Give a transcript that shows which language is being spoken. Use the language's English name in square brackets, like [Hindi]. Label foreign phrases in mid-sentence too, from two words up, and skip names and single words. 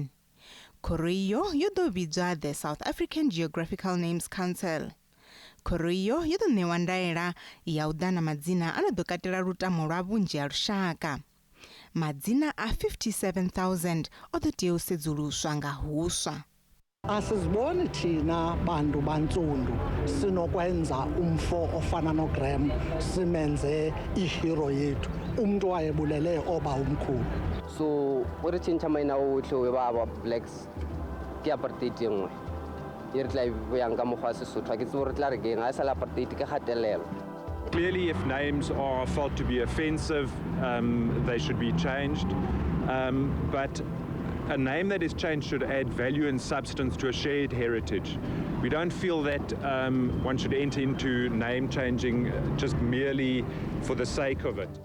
[Venda] Khoro iyo yo ḓo vhidzwa the South African Geographical Names Council. Khoro iyo yo ḓo ṋewa ndaela ya u ḓa na madzina a no ḓo katela lutamo lwa vhunzhi ha lushaka. Madzina a 57,000 o ḓo tea u sedzuluswa nga huswa. [Xhosa] Asiziboni thina bantu bantsundu sinokwenza umfo ofana noGraham simenze ihero yethu umuntu wayebulele oba umkhulu. [Tswana] So uri tshintsha maina otlhe we ba blacks ke apartheid engwe e re tla yang ka mogwa Sesotho ke tsore tla re geng a sala apartheid ke gatelelo. [English] Clearly, if names are felt to be offensive, they should be changed. But a name that is changed should add value and substance to a shared heritage. We don't feel that one should enter into name changing just merely for the sake of it.